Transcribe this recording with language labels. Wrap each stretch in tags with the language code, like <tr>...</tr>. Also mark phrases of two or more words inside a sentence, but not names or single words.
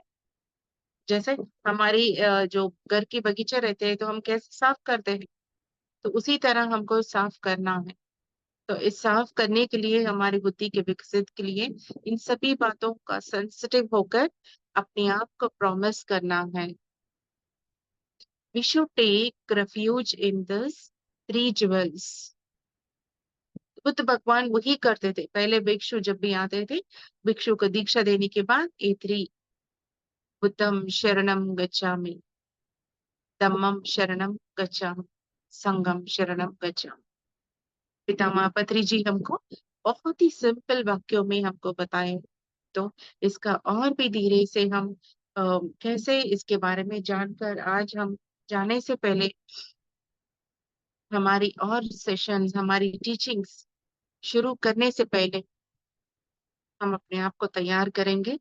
<hi>जैसे हमारी जो घर के बगीचे रहते हैं तो हम कैसे साफ करते हैं, तो उसी तरह हमको साफ करना है। तो इस साफ करने के लिए, हमारी बुद्धि के विकसित के लिए, इन सभी बातों का सेंसिटिव होकर अपने आप को प्रॉमिस करना है।</hi> <en>We should take refuge in this three jewels.</en> <hi>बुद्ध भगवान वही करते थे, पहले भिक्षु जब भी आते थे, भिक्षु को दीक्षा देने के बाद ये थ्री,</hi> <pi>बुद्धम शरणम गच्छामि, धम्मम शरणम गच्छामि, संघम शरणम गच्छामि।</pi> <hi>पितामह पत्री जी हमको बहुत ही सिंपल वाक्यों में हमको बताए। तो इसका और भी धीरे से हम कैसे इसके बारे में जानकर, आज हम जाने से पहले हमारी और सेशंस, हमारी टीचिंग्स शुरू करने से पहले हम अपने आप को तैयार करेंगे।</hi>